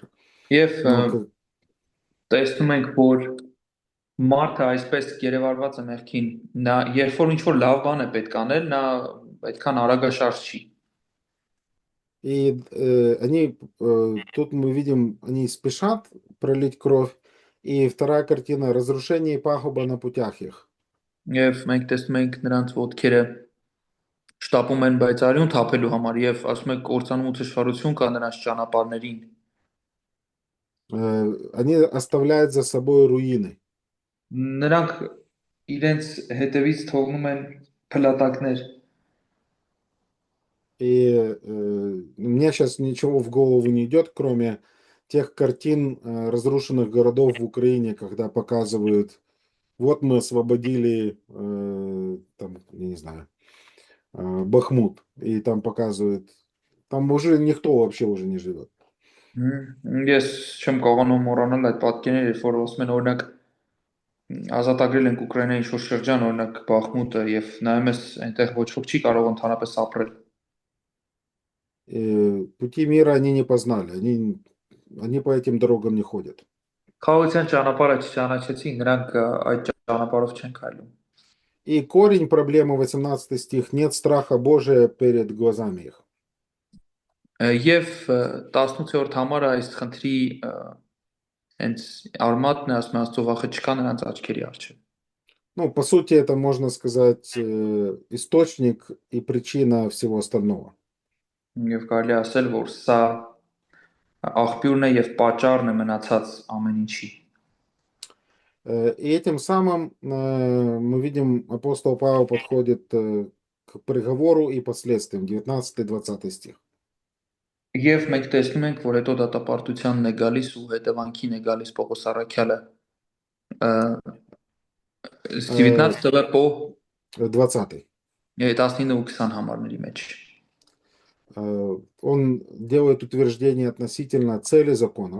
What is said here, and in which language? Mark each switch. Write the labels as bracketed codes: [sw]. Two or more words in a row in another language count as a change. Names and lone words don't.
[hy] Եվ Но տեսնում ենք, որ մարդը այսպես գերեվարված է մեղքին, նա երբ որ ինչ-որ լավ բան է պետք անել, նա այդքան արագաշարժ չի։ [ru] И тут мы видим, они спешат пролить кровь. И вторая картина – разрушение и пагуба на путях их. [hy] Եվ մենք տեսնում ենք նրանց ոտքերը շտապում են բայցարյուն թափելու համար եւ ասում եք կործանում ու թշվառություն կա նրանց ճանապարհներին։ [ru] Они оставляют за собой руины. [hy] Նրանք իրենց հետևից թողնում են փլատակներ։ [ru] И мне сейчас ничего в голову не идет, кроме тех картин разрушенных городов в Украине, когда показывают, вот мы освободили, там, я не знаю, Бахмут, и там показывают, там уже никто вообще уже не живет. [hy] Ես չեմ կարողանում մոռանալ այդ պատկերները, երբ որ ասում են օրինակ ազատագրել ենք Ուկրաինայի ինչ-որ շրջան, օրինակ Բախմուտը, եւ նայում ես այնտեղ ոչ ոք չի կարող ընդհանրապես ապրել։ [ru] Пути мира они не познали, они по этим дорогам не ходят. [hy] Խաղաղության ճանապարհը չճանաչեցին, նրանք այդ ճանապարհով չեն քայլում։ [ru] И корень проблемы, 18 стих, нет страха Божия перед глазами их. [hy] Եվ 18-րդ համարը այս խնդրի հենց արմատն է, ասում է Աստծո վախը չկա նրանց աչքերի առջև։ [ru] Ну, по сути, это, можно сказать, источник и причина всего остального. [hy] Եվ կարելի է ասել, որ սա աղբյուրն է եւ պատճառն է մնացած ամեն ինչի։ [ru] И этим самым мы видим, апостол Павел подходит к приговору и последствиям, 19-20 стих. [hy] Եվ մենք տեսնում ենք, որ հետո դատապարտությանն է գալիս ու հետևանքին է գալիս Պողոս առաքյալը։ 19 по 20. 19 ու 20 համարների մեջ։ [ru] Он делает утверждение относительно цели закона.